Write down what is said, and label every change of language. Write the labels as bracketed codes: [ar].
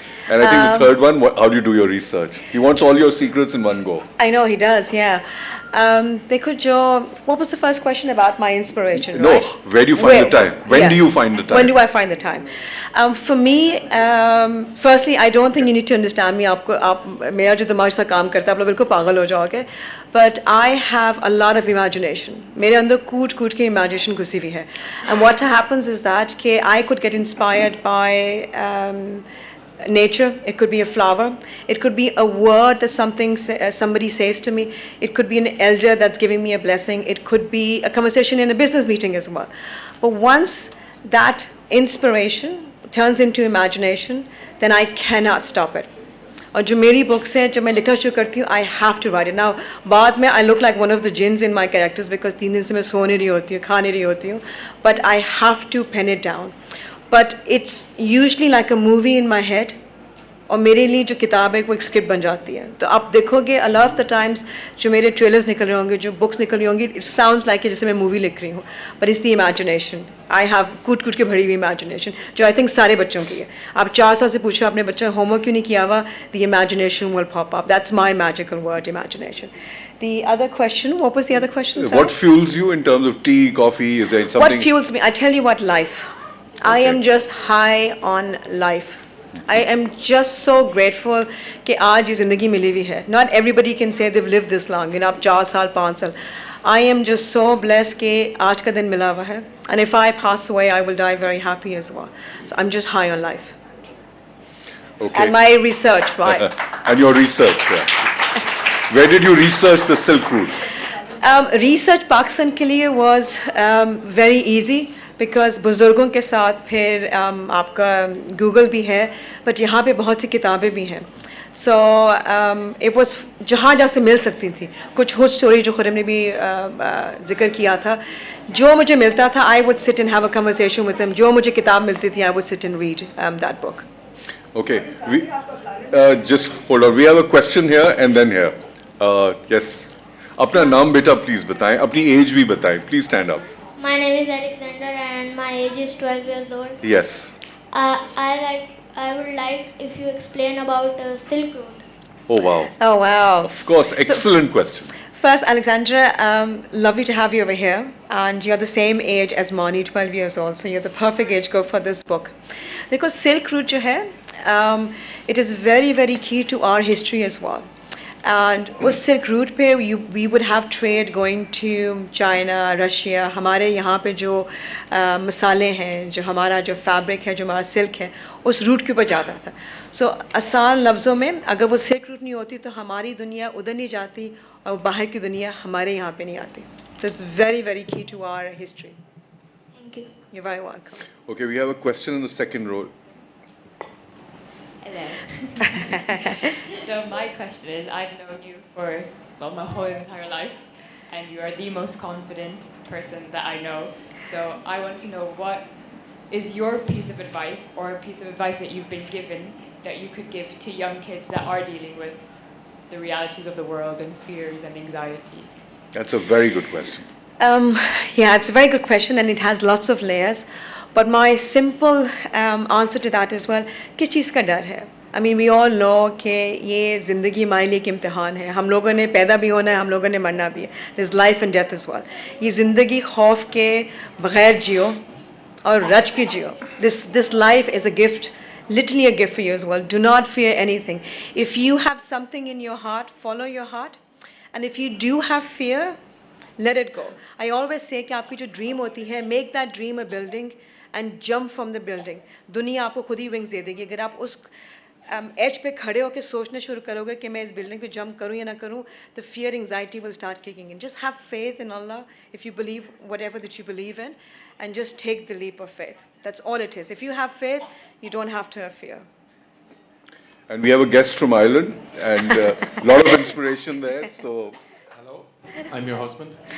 [en] And I think the third one, how do you do your research? He wants all your secrets in one go. I know he does, yeah. What was the first question about my inspiration? No, right? where do you find the time? When do you find the time? When do I find the time? For me, firstly, I don't think you need to understand me. [hi] मेरा जो दिमाग से काम करता है, आप लोग बिल्कुल पागल हो जाओगे. [en] But I have a lot of imagination. [hi] मेरे अंदर कूट के imagination घुसी हुई है. [en] And what happens is that I could get inspired by nature, it could be a flower, it could be a word that somebody says to me, it could be an elder that's giving me a blessing, it could be a conversation in a business meeting as well. But once that inspiration turns into imagination, then I cannot stop it. [hi] और जो मेरी books हैं जब मैं लिखना शुरू करती हूँ [en] I have to write it now [hi] बाद में [en] I look like one of the jinns in my characters because [hi] 3 दिन से मैं सो नहीं रही होती हूँ [en] खा नहीं रही होती हूँ but I have to pen it down but it's usually like a movie in my head [hi] और मेरे लिए जो किताब है वो एक स्क्रिप्ट बन जाती है तो आप देखोगे [en] a lot of the times [hi] जो मेरे ट्रेलर्स निकल रहे होंगे जो बुक्स निकल रही होंगी [en] it sounds like [hi] जैसे मैं मूवी लिख रही हूँ [en] but it's the imagination I have [hi] कूट कूट के भरी हुई इमेजिनेशन जो [en] I think [hi] सारे बच्चों की है आप 4 साल से पूछो अपने बच्चों ने होमवर्क क्यों नहीं किया हुआ [en] The imagination will pop up that's my magical word imagination The other question, what was the other question? What fuels you in terms of tea, coffee? Is there something? What fuels me? I tell you what, life. I am just high on life. I am just so grateful [hi] कि आज ये ज़िंदगी मिली हुई है. [en] Not everybody can say they've lived this long. You know, [hi] आप 4 साल 5 साल. [en] I am just so blessed [hi] कि आज का दिन मिला हुआ है. [en] And if I pass away, I will die very happy as well. So I'm just high on life. Okay. And my research, right? And your research, yeah. Where did you research the Silk Route? [hi] Research Pakistan के लिए [en] was very easy because [hi] बुज़ुर्गों के साथ फिर आपका Google भी है but यहाँ पे बहुत सी किताबें भी हैं [en] so it was [hi] जहाँ से मिल सकती थी कुछ हुज स्टोरी जो खुरम ने भी जिक्र किया था जो मुझे मिलता था [en] I would sit and have a conversation with them [hi] जो मुझे किताब मिलती थी [en] I would sit and read that book. Okay, we just hold on. We have a question here and then here. Yes. [hi] अपना नाम बेटा please बताएं, अपनी age भी बताएं. [en] Please stand up. My name is Alexander and my age is 12 years old. Yes. I would like if you explain about Silk Road. Oh wow. Oh wow. Of course, excellent question. First, Alexandra, lovely to have you over here. And you're the same age as Moni, 12 years old. So you're the perfect age group for this book. Because Silk Route जो है, it is very, very key to our history as well. And उस Silk Route पे we would have trade going to China, Russia. [hi] हमारे यहाँ पे जो मसाले हैं, जो हमारा जो fabric है, जो हमारा silk है, उस route के ऊपर जाता था. So आसान लफ्ज़ों में अगर वो Silk Route नहीं होती तो हमारी दुनिया उधर नहीं जाती और बाहर की दुनिया हमारे यहाँ पे नहीं आती. [en] So it's very, very key to our history. Thank you. You're very welcome. Okay, we have a question in the second row. Hello. So my question is, I've known you for, well, my whole entire life, and you are the most confident person that I know. So I want to know what is your piece of advice or a piece of advice that you've been given that you could give to young kids that are dealing with the realities of the world and fears and anxiety? That's a very good question. Yeah, it's a very good question and it has lots of layers. But my simple answer to that is, well, [hi] किस चीज़ का डर है? [en] I mean, we all know [hi] कि ये ज़िंदगी हमारे लिए एक इम्तिहान है. हम लोगों ने पैदा भी होना है, हम लोगों ने मरना भी है. [en] There's life and death as well. [hi] ये ज़िंदगी खौफ के बगैर जियो और रच के जियो. [en] This life is a gift, literally a gift for you as well. Do not fear anything. If you have something in your heart, follow your heart. And if you do have fear, let it go. I always say [hi] कि आपकी जो dream होती है, [en] make that dream a building and jump from the building. [hi] दुनिया आपको खुद ही wings दे देगी. अगर आप उस edge पे खड़े होकर सोचना शुरू करोगे कि मैं इस building पे jump करूँ या ना करूँ, [en] the fear, anxiety will start kicking in. Just have faith in Allah if you believe whatever that you believe in, and just take the leap of faith. That's all it is. If you have faith, you don't have to have fear. And we have a guest from Ireland and a lot of inspiration there. So. Hello, I'm your husband.